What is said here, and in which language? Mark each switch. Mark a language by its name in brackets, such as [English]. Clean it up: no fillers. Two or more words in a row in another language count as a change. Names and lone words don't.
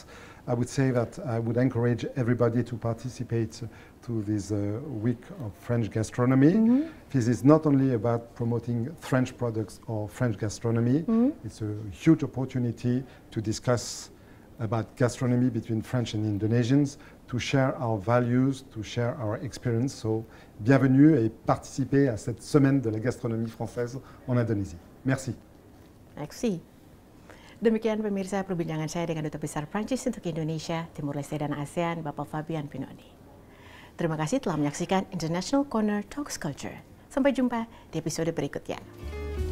[English] I would say that I would encourage everybody to participate to this week of French gastronomy. This is not only about promoting French products or French gastronomy, it's a huge opportunity to discuss about gastronomy between French and Indonesians, to share our values, to share our experience. So, [French] bienvenue et participez à cette semaine de la gastronomie française en Indonésie. Merci. Merci. [Indonesian] Demikian pemirsa perbincangan saya dengan Duta Besar Prancis untuk Indonesia, Timur Leste dan ASEAN, Bapak Fabien Penone. Terima kasih telah menyaksikan International Corner Talks Culture. Sampai jumpa di episode berikutnya.